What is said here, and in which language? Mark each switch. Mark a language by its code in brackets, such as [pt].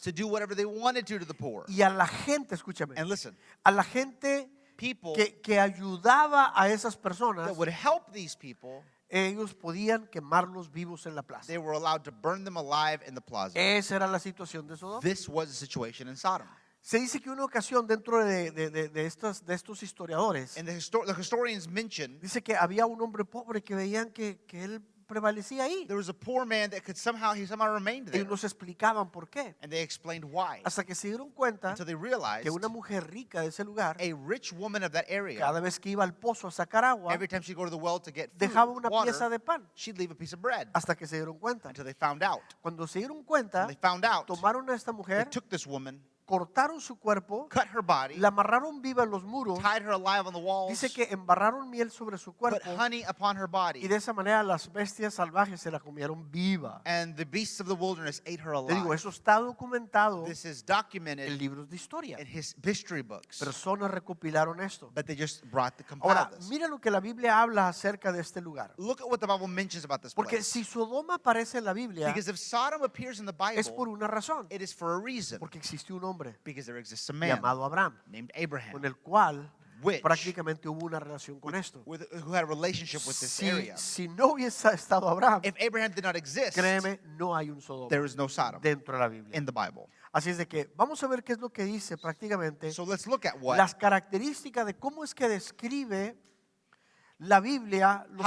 [en] to do whatever they wanted to the poor. [es] Y a la gente, escúchame, [en] And listen, [es] a la gente [en] people [es] que ayudaba a esas personas, [en] that would help these people, [es] ellos podían quemarlos vivos en la plaza. [en] they were allowed to burn them alive in the plaza. [es] Esa era la situación de Sodoma. [en] This was the situation in Sodom. [es] Se dice que una ocasión dentro de estos historiadores, [en] And the historians mention [es] dice que había un hombre pobre que veían que él prevalecía ahí. [en] there was a poor man that could somehow remained there. [es] Ellos nos explicaban por qué. [en] And they explained why. [es] Hasta que se dieron cuenta [en] Until they realized [es] que una mujer rica de ese lugar, [en] a rich woman of that area, [es] cada vez que iba al pozo a sacar agua, [en] every time she'd go to the well to get food, [es] dejaba una pieza [en] water, [es] de pan. [en] she'd leave a piece of bread. [es] Hasta que se dieron cuenta. [en] Until they found out. [es] Cuando se dieron cuenta, [en] When they found out, [es] tomaron a esta [en] they [es] mujer, [en] took this woman, [es] cortaron su cuerpo, [en] cut her body, [es] la amarraron viva en los muros. [en] tied her alive on the walls, [es] Dice que embarraron miel sobre su [en] put [es] cuerpo [en] honey upon her [es] y [en] body, [es] de esa manera las bestias salvajes se la comieron viva. [en] and the beasts of the wilderness ate her [es] Te digo, [en] alive. [es] eso está documentado [en] This is [es] en [en] documented [es] libros de historia. [en] in his history books, [es] Personas recopilaron esto. [en] but they just brought the [es] Ahora, [en] compiled this. [es] mira lo que la Biblia habla acerca de este lugar. [en] Look at what the Bible mentions about this [es] Porque [en] place. [es] si Sodoma aparece en la Biblia, [en] Because if Sodom appears in the [es] es por [en] Bible, [es] una razón. [en] it is for a reason. [es] Porque existió un hombre [en] Because there exists a man [es] llamado Abraham, [en] named Abraham [es] con el cual [en] Which- [es] prácticamente hubo una relación con esto. [en] who had a relationship with this area. [es] Si no hubiese estado Abraham, [en] If Abraham did not exist, [es] créeme, no hay un Sodoma [en] there is no Sodom [es] dentro de la Biblia. [en] in the Bible. [es] Así es de que vamos a ver qué es lo que dice prácticamente [en] So let's look at what [es] las características de cómo es que describe la Biblia los